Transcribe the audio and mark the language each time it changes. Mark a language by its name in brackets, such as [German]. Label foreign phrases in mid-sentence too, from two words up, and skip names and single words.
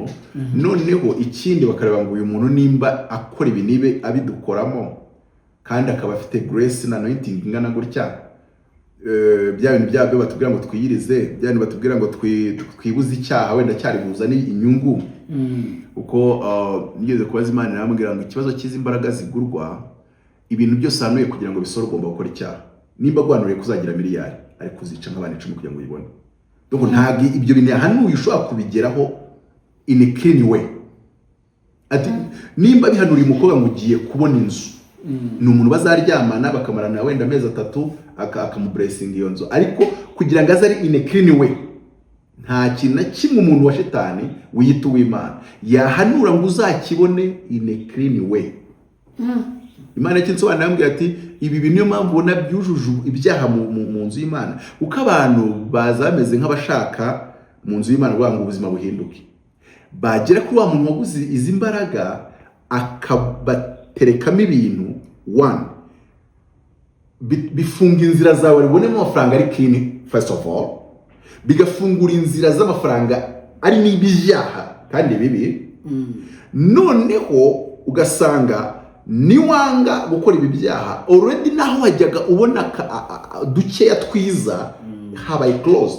[Kinyarwanda] Noneho ikindi bakareba ngo uyu muntu nimba akora ibi nibe abidukoramo kandi akaba afite grace na anointing ingana gutya, bya bintu byabyo batubwira ngo twiyirize, bya bintu batubwira ngo twibuze icyaha wenda cyari buzana inyungu. Uko nigeze kubaza Imana irambwira ngo ikibazo cy'izi imbaraga zigurwa, ibintu byose hanuye kugira ngo bisore ugomba gukora icyaha. nimba guhanuriye kuzagira miliyari ariko uzica nk'abana 10 kugira ngo uyibone. Donc ntabwo ibyo bintu yahanuye ushobora kubigeraho [English] in a clean way. [Kinyarwanda] Ati nimba bihanuriye umukobwa ngo ugiye kubona inzu, ni umuntu bazaryamana bakamarana wenda amezi 3 akamublessing iyo nzu, ariko kugira ngo azari [English] in a clean way, [Kinyarwanda] nta kintu na kimwe umuntu wa shetani wiyita uw'Imana yahanura ngo uzakibone [English] in a clean way. [Kinyarwanda] Imana kinsobanura yambwiye ati ibi bintu niyo mpamvu ubona byujuje ibyaha mu nzu y'Imana, uko abantu baza bameze nk'abashaka mu nzu y'Imana ngo ubuzima buhinduke, bagera kuri wa muntu waguze izi mbaraga akabaterekamo ibintu bifunga inzira zawe ribonemo amafaranga ari [English] clean first of all, [Kinyarwanda] bigafungura inzira z'amafaranga ari n'ibyaha kandi bibi. Noneho ugasanga niwanga gukora ibi byaha already naho wajyaga ubona dukeya twiza habaye closed.